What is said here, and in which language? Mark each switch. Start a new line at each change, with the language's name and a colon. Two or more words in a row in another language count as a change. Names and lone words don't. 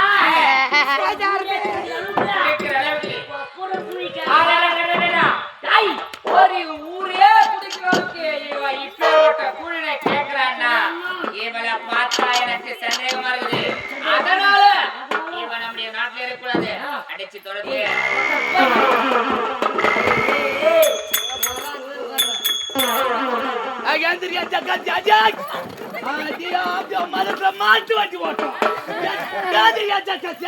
Tamil: கேக்குற அளவுக்கு பூரா தூய் ஆடடடடடா டேய் ஒரு ஊரே குடிக்கிறதுக்கு இவ இப்பேரோட்ட குழனை கேக்குறான்னா இவள பார்த்தா எனக்கு சந்தேகமா இருக்குது அதனால இவ நம்முடைய நாட்டுல இருக்கக்கூடாது அடிச்சு தொடர்ந்து
Indonesian: Andrea Jack. Dia malah maju aja waktu. Andrea Jack.